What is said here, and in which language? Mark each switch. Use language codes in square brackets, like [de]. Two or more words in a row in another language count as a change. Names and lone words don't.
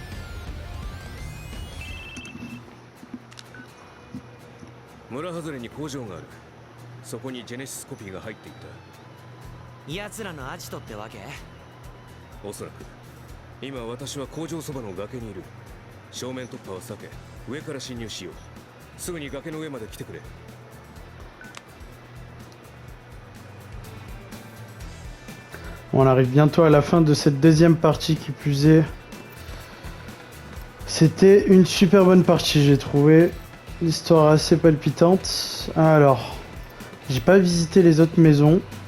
[ja] 村外れに工場がある。そこにジェネシスコピーが入っていた。奴らのアジトってわけ？おそらく今私は工場そばの崖にいる。正面突破は避け上から侵入しよう。すぐに崖の上まで来てくれ。 [fr] On arrive bientôt à la fin de cette deuxième partie qui plus est. C'était une super bonne partie, j'ai trouvé. L'histoire assez palpitante. Alors, j'ai pas visité les autres maisons.